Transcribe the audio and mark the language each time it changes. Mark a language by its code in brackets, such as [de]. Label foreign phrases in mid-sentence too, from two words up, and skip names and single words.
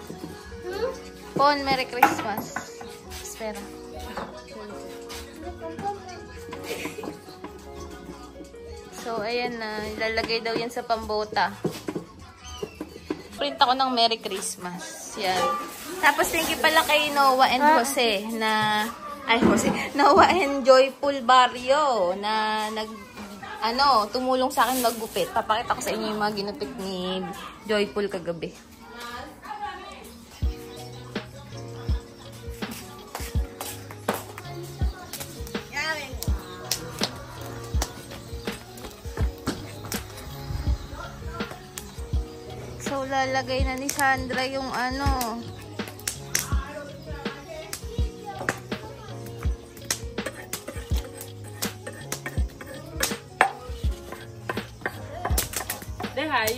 [cbk] Pon [en] Merry Christmas. [cbk] Espera. [tl] So ayan na, ilalagay daw yan sa pambota. Print ako ng [en] Merry Christmas. [tl] Yan. Tapos [en] thank you [tl] pala kay Noah and Jose na Noah and Joyful Barrio na tumulong sa akin maggupit. Papakita ko sa inyo yung mga ginupit ni Joyful kagabi. So, lalagay na ni Sandra yung [cbk] Deja ahí.